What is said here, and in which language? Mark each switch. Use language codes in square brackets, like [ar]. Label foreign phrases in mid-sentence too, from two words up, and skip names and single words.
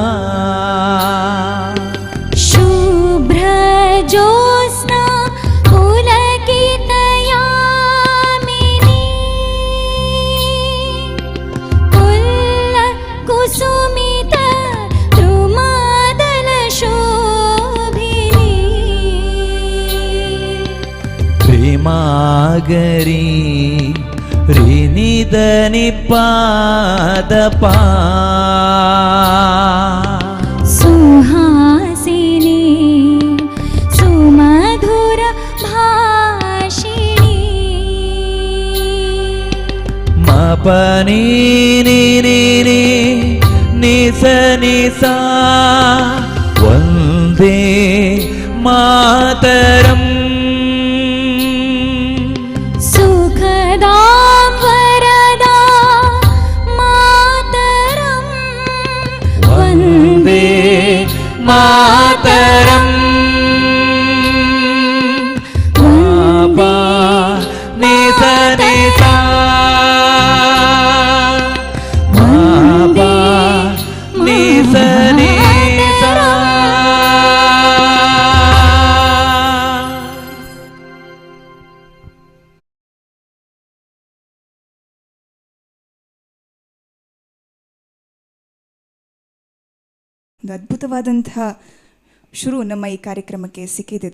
[sa] शुभ्र ज्योत्स्ना पुलकितयामिनी पुल्ल कुसुमित द्रुमादल शोभिनी. प्रेमागरी रि नि द नि पा द पा. सुहासिनी सुमधुर भाषिणी. म प नि नि नि नि नि सा नि सा. वन्दे मातरम्. सुखदां वरदा मातरम् वन्दे मातरम्. मा नि सा नि सा. मा नि सा नि सा. [kn] ಒಂದು ಅದ್ಭುತವಾದಂತಹ ಶುರು ನಮ್ಮ ಈ ಕಾರ್ಯಕ್ರಮಕ್ಕೆ ಸಿಕ್ಕಿದೆ.